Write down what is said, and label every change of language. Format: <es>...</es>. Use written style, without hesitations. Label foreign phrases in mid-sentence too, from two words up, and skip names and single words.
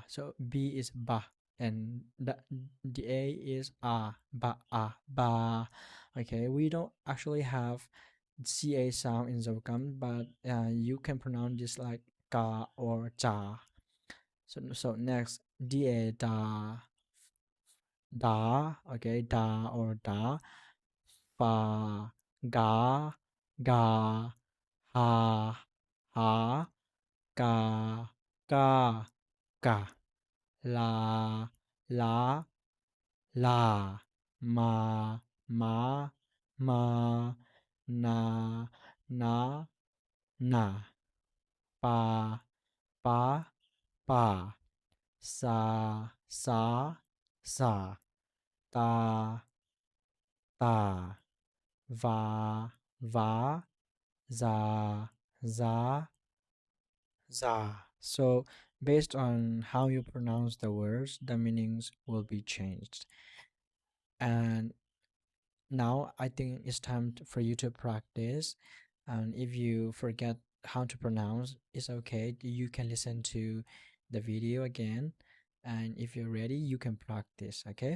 <en>So B is ba and the A is A, ba, A, ba. Okay, we don't actually have CA sound in Zogam, but you can pronounce this like ka or cha. So next, da, da, okay, da or da, fa, ga, ga, ha, ha, ga, ga, ga, la, la, la, ma, ma, ma, na, na, na, pa, pa, pa, sa, sa, sa, ta, ta, va, va, za, za, za. So based on how you pronounce the words, the meanings will be changed. And now I think it's time for you to practice. And if you forget how to pronounce, it's okay. You can listen to the video again. And if you're ready, you can practice, okay?</en>